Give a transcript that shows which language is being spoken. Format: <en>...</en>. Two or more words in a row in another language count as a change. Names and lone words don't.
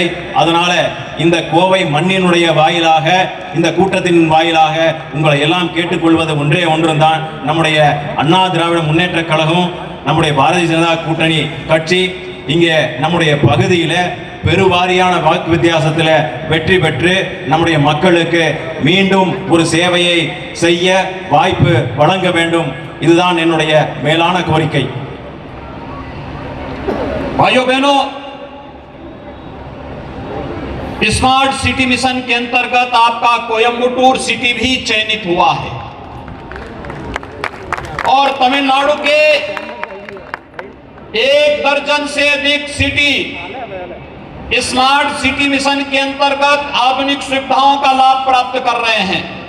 <ta>அதனால இந்த கோவை மண்ணினுடைய வாயிலாக, இந்த கூட்டத்தின் வாயிலாக உங்களை எல்லாம் கேட்டுக்கொள்வது ஒன்றே ஒன்றுதான், நம்முடைய அண்ணா திராவிட முன்னேற்ற கழகம், நம்முடைய பாரதிய ஜனதா கூட்டணி கட்சி இங்கே நம்முடைய பகுதியில் பெருவாரியான வாக்கு வித்தியாசத்தில் வெற்றி பெற்று நம்முடைய மக்களுக்கு மீண்டும் ஒரு சேவையை செய்ய வாய்ப்பு வழங்க வேண்டும். இதுதான் என்னுடைய மேலான கோரிக்கை.</ta> <hi>भाइयों बहनों, स्मार्ट सिटी मिशन के अंतर्गत आपका कोयम्बटूर सिटी भी चयनित हुआ है और तमिलनाडु के 1 दर्जन से अधिक सिटी स्मार्ट सिटी मिशन के अंतर्गत आधुनिक सुविधाओं का लाभ प्राप्त कर रहे हैं।</hi>